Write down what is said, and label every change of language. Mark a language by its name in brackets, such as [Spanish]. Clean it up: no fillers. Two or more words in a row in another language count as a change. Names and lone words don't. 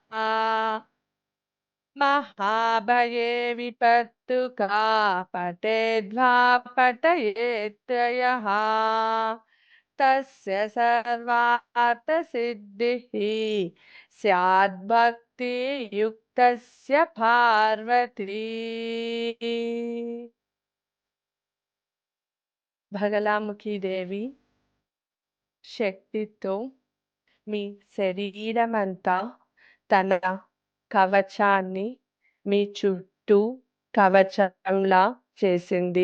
[Sanskrit] महाभये विपत्तु का पठेद्वा पठयेत् यः। तस्य सर्वार्थसिद्धिः स्याद्भक्तियुक्तस्य पार्वती। [Telugu] బగలాముఖి దేవి శక్తితో మీ శరీరమంతా తన కవచాన్ని మీ చుట్టూ కవచంలా చేసింది.